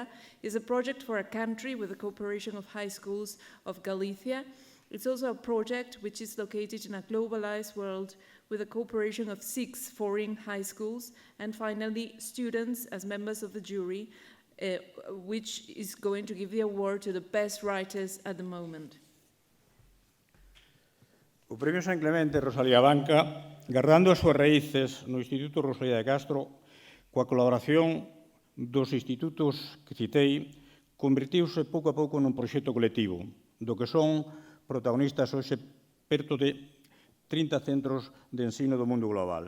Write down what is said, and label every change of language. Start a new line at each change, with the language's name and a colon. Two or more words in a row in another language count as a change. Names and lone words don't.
English: It's a project for a country with the cooperation of high schools of Galicia. It's also a project which is located in a globalized world with the cooperation of 6 foreign high schools. And finally, students as members of the jury, which is going to give the award to the best writers at the moment.
Galician: O Premio San Clemente Rosalía Banca, gardando as súas raíces no Instituto Rosalía de Castro, coa colaboración dos institutos que citei, convertiuse pouco a pouco nun proxecto colectivo, do que son protagonistas hoxe perto de 30 centros de ensino do mundo global.